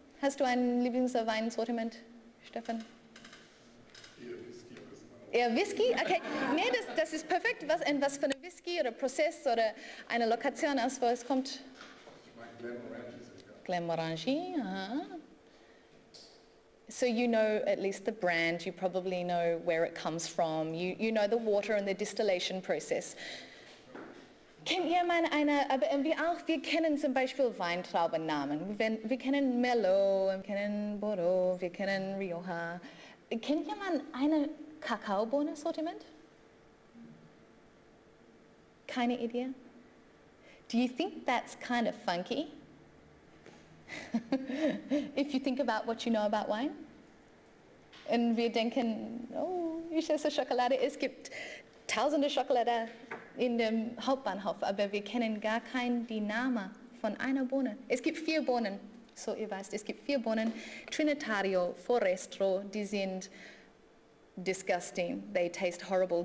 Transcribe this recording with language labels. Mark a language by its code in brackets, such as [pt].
[de] Hast du ein Lieblingsweinsortiment, Stefan? Eher Whisky? Okay. Nee, das ist perfekt. Was für eine Whisky oder Prozess oder eine Lokation aus, wo es kommt? [en] Glenmorangie, So you know at least the brand, you probably know where it comes from, you know the water and the distillation process. [de] Kennt jemand aber wir kennen zum Beispiel Weintraubennamen. Wir kennen Merlot, wir kennen Bordeaux, wir kennen Rioja. Kennt jemand eine Kakaobohnen-Sortiment? Keine Idee? [en] Do you think that's kind of funky? If you think about what you know about wine? [de] Und wir denken, oh, ich esse Schokolade. Es gibt tausende Schokolade in dem Hauptbahnhof, aber wir kennen gar keinen die Namen von einer Bohne. Es gibt 4 Bohnen, so ihr weißt, es gibt 4 Bohnen. Trinitario, Forestro, die sind [en] disgusting, they taste horrible.